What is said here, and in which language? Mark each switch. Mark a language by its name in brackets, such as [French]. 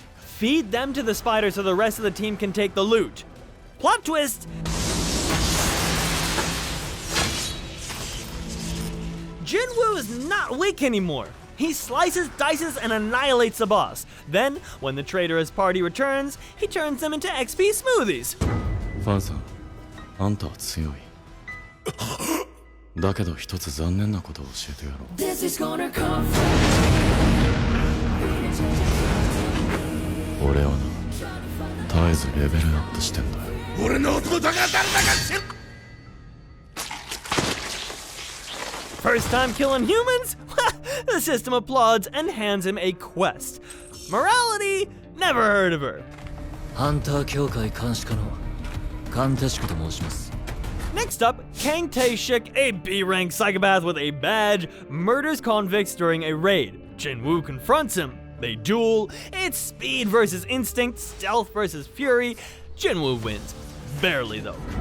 [English] Feed them to the spider so the rest of the team can take the loot. Plot twist! Jinwoo is not weak anymore. He slices, dices, and annihilates the boss. Then, when the traitorous party returns, he turns them into XP smoothies. [Japanese] ファンさん、あんたは強い。だけど一つ残念なことを教えてやろう。俺はな、絶えずレベルアップしてんだよ。俺の弟が誰だか知る。 [English] First time killing humans? The system applauds and hands him a quest. Morality? Never heard of her. [Japanese] ハンター協会監視課のカンテシクと申します。 [English] Next up, Kang Tae-shik, a B-rank psychopath with a badge, murders convicts during a raid. Jinwoo confronts him. They duel. It's speed versus instinct, stealth versus fury. Jinwoo wins. Barely, though.